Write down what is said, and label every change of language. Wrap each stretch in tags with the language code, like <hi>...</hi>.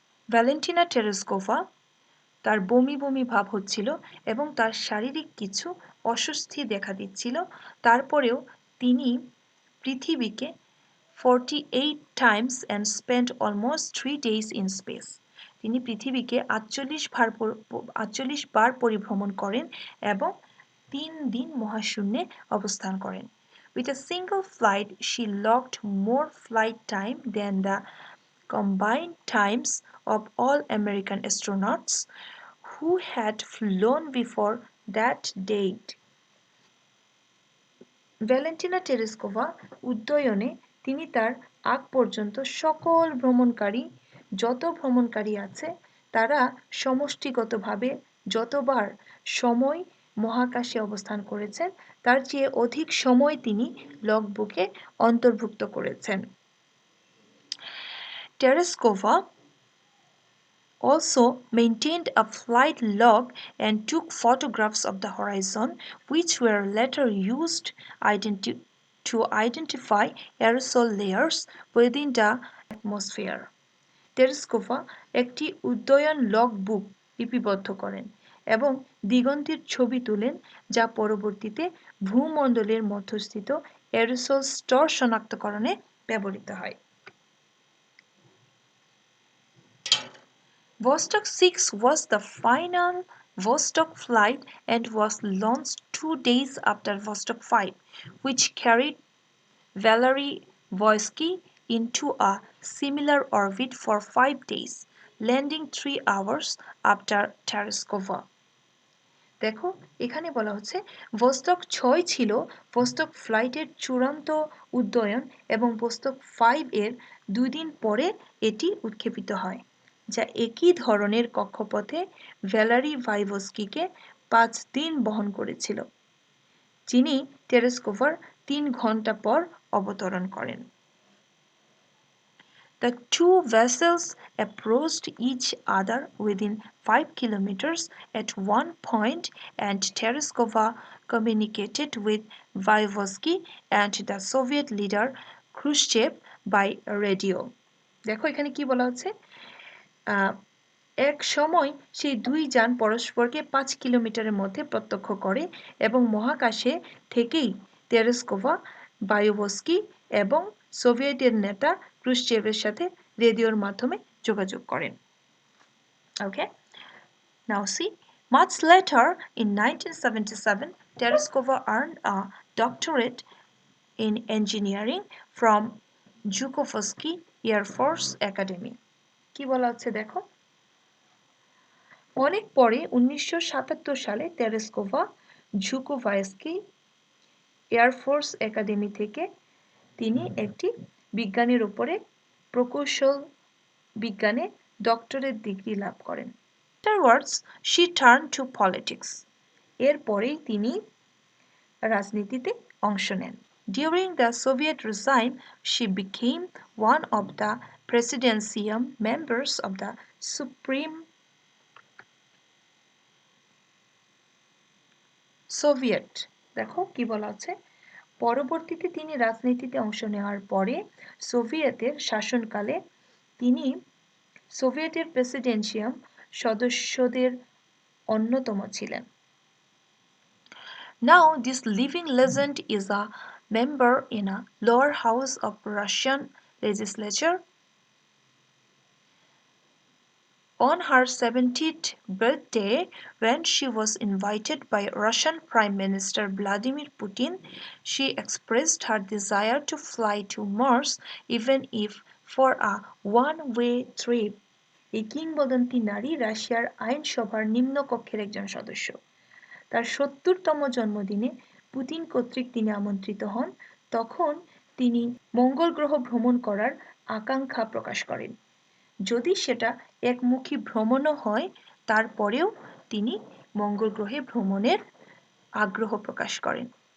<bn>Valentina টেরেস্কোভা তার বমি বমি ভাব হচ্ছিল এবং তার শারীরিক কিছু অস্বস্তি দেখা দিচ্ছিল, তারপরেও তিনি পৃথিবীকে</bn> <en>48 times and spent almost 3 days in space.</en> <bn>তিনি পৃথিবীকে 48 বার পরিভ্রমণ করেন এবং 3 দিন মহাশূন্যে অবস্থান করেন।</bn> <en>With a single flight, she logged more flight time than the combined times of all American astronauts who had flown before that date.</en> <bn>Valentina টেরেস্কোভা উড্ডয়নে তিনি তার আগ পর্যন্ত সকল যত ভ্রমণকারী আছে তারা সমষ্টিগতভাবে যতবার সময় মহাকাশে অবস্থান করেছেন তার চেয়ে অধিক সময় তিনি লগবুকে অন্তর্ভুক্ত করেছেন।</bn> <en>Tereshkova also maintained a flight log and took photographs of the horizon, which were later used to identify aerosol layers within the atmosphere.</en> <bn>টেরেস্কোভা একটি উড্ডয়ন লগ বুক লিপিবদ্ধ করেন এবং দিগন্তের ছবি তোলেন যা পরবর্তীতে ভূমণ্ডলের মধ্যস্থিত এরোসোল স্তর শনাক্তকরণে ব্যবহৃত হয়।</bn> <en>Vostok 6 was the final Vostok flight and was launched 2 days after Vostok 5, which carried Valery Voysky into a similar orbit for 5 days, landing 3 hours after Tereskova.</en> <bn>দেখো এখানে বলা হচ্ছে ভোস্টক 6 ছিল ভোস্টক ফ্লাইটের চূড়ান্ত উড্ডয়ন এবং ভোস্টক 5 এর 2 দিন পরে এটি উৎক্ষেপিত হয়, যা একই ধরনের কক্ষপথে ভ্যালারি ভাইভস্কিকে 5 দিন বহন করেছিল, যিনি টেরেস্কোভার 3 ঘন্টা পর অবতরণ করেন।</bn> <en>The two vessels approached each other within 5 kilometers at one point, and Tereskova communicated with Vygotsky and the Soviet leader Khrushchev by radio.</en> <bn>দেখো এখানে কি বলা হচ্ছে, এক সময় সেই দুই যান পরস্পরকে 5 কিলোমিটারের মধ্যে প্রত্যক্ষ করে এবং মহাকাশে থেকেই তেরেস্কোভা বায়োভস্কি এবং সোভিয়েতের নেতা ক্রুশ্চেভের সাথে রেডিওর মাধ্যমে যোগাযোগ করেন।</bn> <en>Okay, now see, much later in 1977 Tereskova earned a doctorate in engineering from Zhukovsky Air Force Academy.</en> <bn>কি বলা হচ্ছে দেখো, অনেক পরে 1977 সালে তেরেস্কোভা ঝুকোভস্কি এয়ারফোর্স একাডেমি থেকে তিনি একটি বিজ্ঞানের উপরে প্রকৌশল বিজ্ঞানে ডক্টরেট ডিগ্রি লাভ করেন।</bn> <en>Afterwards, she turned to politics.</en> <bn>এরপরেই তিনি রাজনীতিতে অংশ নেন।</bn> <en>During the Soviet regime, she became one of the presidential members of the Supreme</en> <bn>Soviet. দেখো কি বলা আছে, পরবর্তীতে তিনি রাজনীতিতে অংশ নেওয়ার পরে সোভিয়েতের শাসনকালে তিনি সোভিয়েতের প্রেসিডেন্সিয়াল সদস্যদের অন্যতম ছিলেন।</bn> <en>Now this living legend is a member in a lower house of Russian legislature. On her 70th birthday, when she was invited by Russian Prime Minister Vladimir Putin, she expressed her desire to fly to Mars even if for a one-way trip.</en> <bn>এই কিংবদন্তি নারী রাশিয়ার আইনসভার নিম্নকক্ষের একজন সদস্য। তার 70তম জন্মদিনে Putin কর্তৃক তিনি আমন্ত্রিত হন, তখন তিনি মঙ্গল গ্রহ ভ্রমণ করার আকাঙ্ক্ষা প্রকাশ করেন। যদি সেটা একমুখী ভ্রমণও হয় তারপরেও তিনি মঙ্গল গ্রহে ভ্রমণের আগ্রহ প্রকাশ করেন।</bn>